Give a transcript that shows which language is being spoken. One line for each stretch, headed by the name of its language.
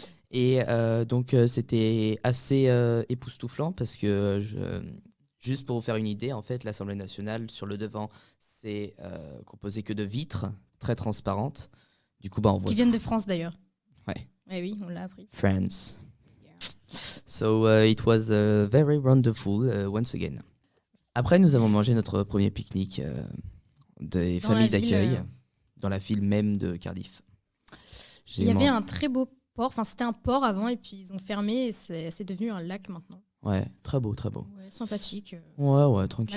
French: Et donc, c'était assez époustouflant parce que, juste pour vous faire une idée, en fait, l'Assemblée nationale, sur le devant, c'est composé que de vitres très transparentes. Du coup, on voit... Qui viennent de France d'ailleurs. Ouais. Eh oui, on l'a appris.
English: France. Yeah. So, it was very wonderful once again.
French: Après, nous avons mangé notre premier pique-nique des familles d'accueil dans la ville même de Cardiff. Il y avait un très beau port. Enfin, c'était un port avant et puis ils ont fermé et c'est devenu un lac maintenant. Ouais, très beau, très beau. Ouais, sympathique. Ouais, tranquille.